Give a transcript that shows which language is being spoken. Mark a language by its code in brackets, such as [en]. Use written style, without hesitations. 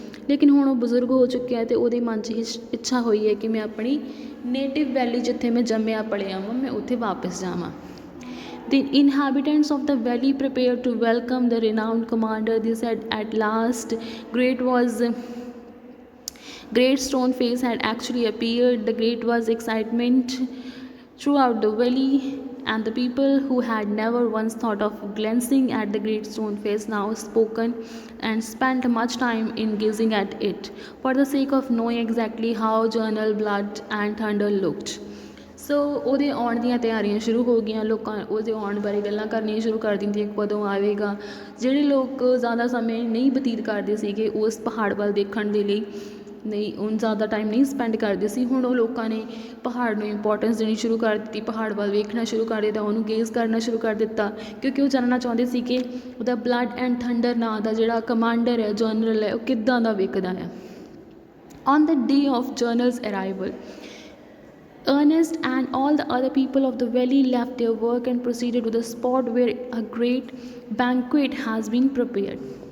[pa] ਲੇਕਿਨ ਹੁਣ ਉਹ ਬਜ਼ੁਰਗ ਹੋ ਚੁੱਕਿਆ ਅਤੇ ਉਹਦੇ ਮਨ 'ਚ ਇੱਛਾ ਹੋਈ ਹੈ ਕਿ ਮੈਂ ਆਪਣੀ ਨੇਟਿਵ ਵੈਲੀ ਜਿੱਥੇ ਮੈਂ ਜੰਮਿਆ ਪਲਿਆ ਵਾਂ ਮੈਂ ਉੱਥੇ ਵਾਪਸ ਜਾਵਾਂ। [en] The inhabitants of the valley prepared to welcome the renowned commander. They said at last great stone face had actually appeared. The great was excitement throughout the valley, and the people who had never once thought of glancing at the great stone face now spoken and spent much time in gazing at it for the sake of knowing exactly how General Blood and Thunder looked। [pa] ਸੋ ਉਹਦੇ ਆਉਣ ਦੀਆਂ ਤਿਆਰੀਆਂ ਸ਼ੁਰੂ ਹੋ ਗਈਆਂ। ਲੋਕਾਂ ਉਹਦੇ ਆਉਣ ਬਾਰੇ ਗੱਲਾਂ ਕਰਨੀਆਂ ਸ਼ੁਰੂ ਕਰ ਦਿੰਦੀਆਂ, ਕਦੋਂ ਆਵੇਗਾ। ਜਿਹੜੇ ਲੋਕ ਜ਼ਿਆਦਾ ਸਮੇਂ ਨਹੀਂ ਬਤੀਤ ਕਰਦੇ ਸੀਗੇ ਉਸ ਪਹਾੜ ਵੱਲ ਦੇਖਣ ਦੇ ਲਈ, ਨਹੀਂ ਹੁਣ ਜ਼ਿਆਦਾ ਟਾਈਮ ਨਹੀਂ ਸਪੈਂਡ ਕਰਦੇ ਸੀ, ਹੁਣ ਉਹ ਲੋਕਾਂ ਨੇ ਪਹਾੜ ਨੂੰ ਇੰਪੋਰਟੈਂਸ ਦੇਣੀ ਸ਼ੁਰੂ ਕਰ ਦਿੱਤੀ, ਪਹਾੜ ਵੱਲ ਵੇਖਣਾ ਸ਼ੁਰੂ ਕਰ ਦਿੱਤਾ, ਉਹਨੂੰ ਗੇਜ਼ ਕਰਨਾ ਸ਼ੁਰੂ ਕਰ ਦਿੱਤਾ, ਕਿਉਂਕਿ ਉਹ ਜਾਣਨਾ ਚਾਹੁੰਦੇ ਸੀ ਕਿ ਉਹਦਾ ਬਲੱਡ ਐਂਡ ਥੰਡਰ ਨਾਂ ਦਾ ਜਿਹੜਾ ਕਮਾਂਡਰ ਹੈ, ਜਨਰਲ ਹੈ, ਉਹ ਕਿੱਦਾਂ ਦਾ ਵਿਕਦਾ ਹੈ। [en] On the day of general's arrival, Ernest and all the other people of the valley left their work and proceeded to the spot where a great banquet has been prepared।